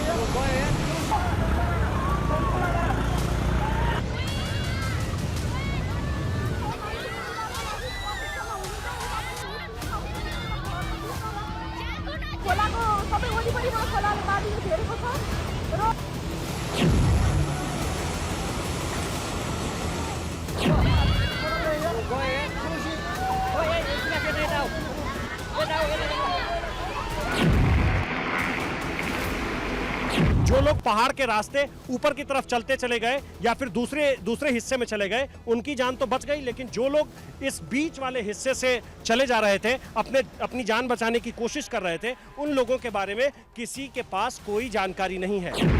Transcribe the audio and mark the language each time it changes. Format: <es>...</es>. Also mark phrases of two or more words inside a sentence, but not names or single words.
<ne>खोलाको सबै वरिपरिमा खोलाले बाढीले घेरेको छ र</ne> <hi>जो लोग पहाड़ के रास्ते ऊपर की तरफ चलते चले गए या फिर दूसरे हिस्से में चले गए उनकी जान तो बच गई, लेकिन जो लोग इस बीच वाले हिस्से से चले जा रहे थे, अपनी जान बचाने की कोशिश कर रहे थे, उन लोगों के बारे में किसी के पास कोई जानकारी नहीं है।</hi>